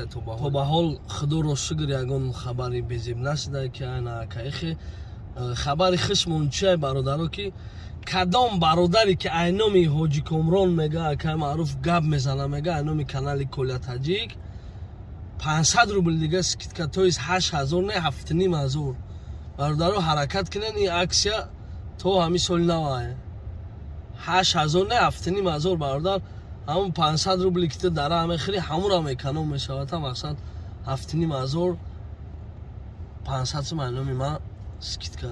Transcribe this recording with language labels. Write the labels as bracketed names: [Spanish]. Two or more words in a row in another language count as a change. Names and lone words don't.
[Tajik] то ба ҳол худоро шукр ягон хабари безеб нашуда ки ана акаихе. хабари хишмон чия бародаро ки кадом бародаре ки айноми ҳоҷи комрон мега ака маъруф гап мезана мега айноми канали Коля Таҷик 500 рубл дига скидка то из 8000 не 7500. бародаро ҳаракат кунен ин аксия то ҳами соли нава 8000 не 7500 бародар ҳамон 500 рубли ки ту дара мехӯри ҳамонро меканон мешавад. мақсад 7500 500 сум айноми ман скидка.